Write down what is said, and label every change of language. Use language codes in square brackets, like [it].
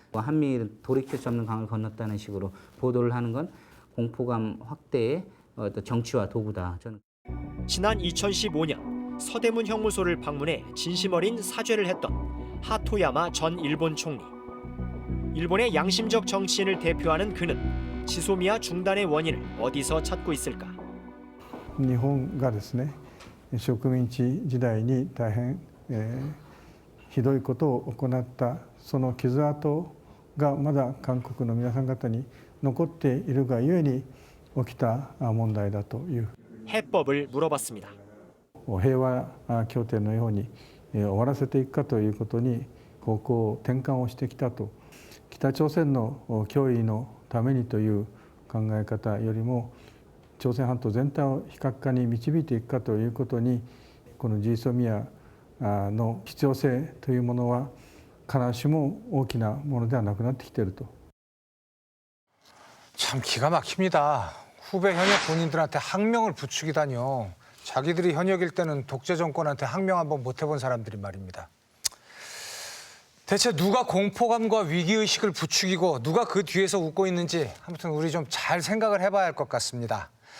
[ko] 한미 돌이킬 수 없는 강을 건넜다는 식으로 보도를 하는 건 공포감 확대의 정치화 도구다. 저는. 지난 2015년 서대문 형무소를 방문해 진심 어린 사죄를 했던 하토야마 전 일본 총리. 일본의 양심적 정치인을 대표하는 그는 지소미아 중단의 원인을 어디서 찾고 있을까? [ja] 日本がですね、植民地時代に大変、ひどいことを行ったその傷跡がまだ韓国の皆さん方に残っているがゆえに起きた問題だという。 [ko] 해법을 물어봤습니다. [ja] 平和協定のように終わらせていくかということに方向転換をしてきたと、北朝鮮の脅威のためにという考え方よりも、朝鮮半島全体を非核化に導いていくかということに、このジーソミアの必要性というものは必ずしも大きなものではなくなってきていると。 [ko] 참 기가 막힙니다. 후배 현역 군인들한테 학명을 부추기다니요. 자기들이 현역일 때는 독재 정권한테 학명 한번 못 해본 사람들이 말입니다. 대체 누가 공포감과 위기의식을 부추기고 누가 그 뒤에서 웃고 있는지 아무튼 우리 좀 잘 생각을 해봐야 할 것 같습니다.